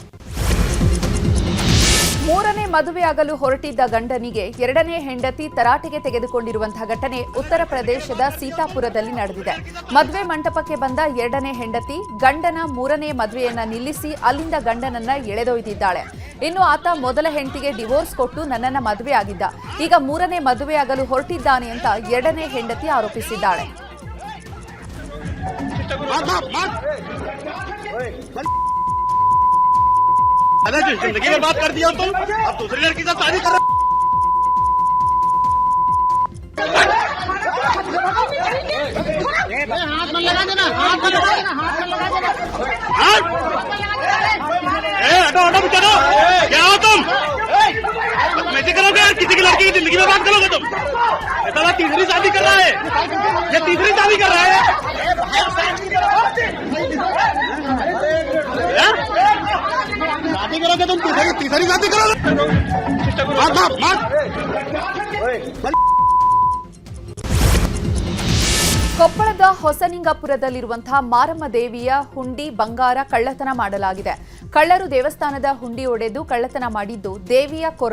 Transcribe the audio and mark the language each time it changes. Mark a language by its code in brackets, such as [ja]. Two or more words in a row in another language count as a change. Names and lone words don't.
[kn] ಮೂರನೇ ಮದುವೆಯಾಗಲು ಹೊರಟಿದ್ದ ಗಂಡನಿಗೆ ಎರಡನೇ ಹೆಂಡತಿ ತರಾಟೆಗೆ ತೆಗೆದುಕೊಂಡಿರುವಂತಹ ಘಟನೆ ಉತ್ತರ ಪ್ರದೇಶದ ಸೀತಾಪುರದಲ್ಲಿ ನಡೆದಿದೆ. ಮದುವೆ ಮಂಟಪಕ್ಕೆ ಬಂದ ಎರಡನೇ ಹೆಂಡತಿ ಗಂಡನ ಮೂರನೇ ಮದುವೆಯನ್ನ ನಿಲ್ಲಿಸಿ ಅಲ್ಲಿಂದ ಗಂಡನನ್ನ ಎಳೆದೊಯ್ದಿದ್ದಾಳೆ. ಇನ್ನು ಆತ ಮೊದಲ ಹೆಂಡತಿಗೆ ಡಿವೋರ್ಸ್ ಕೊಟ್ಟು ನನ್ನನ್ನ ಮದುವೆ ಆಗಿದ್ದ, ಈಗ ಮೂರನೇ ಮದುವೆಯಾಗಲು ಹೊರಟಿದ್ದಾನೆ ಅಂತ ಎರಡನೇ ಹೆಂಡತಿ ಆರೋಪಿಸಿದ್ದಾಳೆ. [hi] जिंदगी में बात कर दिया तो अब दूसरी लड़की से शादी कर हाथ में लगा देना, हाथ में लगा देना, हाथ में लगा देना। हटो हटो बेचारो, क्या हो तुम? कैसे करोगे यार? किसी की लड़की की जिंदगी में बात करोगे तुम? ये तीसरी शादी कर रहा है, ये तीसरी शादी कर रहा है। शादी करोगे तुम, तीसरी शादी करोगे। [kn] ಕೊಪ್ಪಳದ ಹೊಸನಿಂಗಪುರದಲ್ಲಿರುವಂತಹ ಮಾರಮ್ಮ ದೇವಿಯ ಹುಂಡಿ ಬಂಗಾರ ಕಳ್ಳತನ ಮಾಡಲಾಗಿದೆ. ಕಳ್ಳರು ದೇವಸ್ಥಾನದ ಹುಂಡಿ ಒಡೆದು ಕಳ್ಳತನ ಮಾಡಿದ್ದು ದೇವಿಯ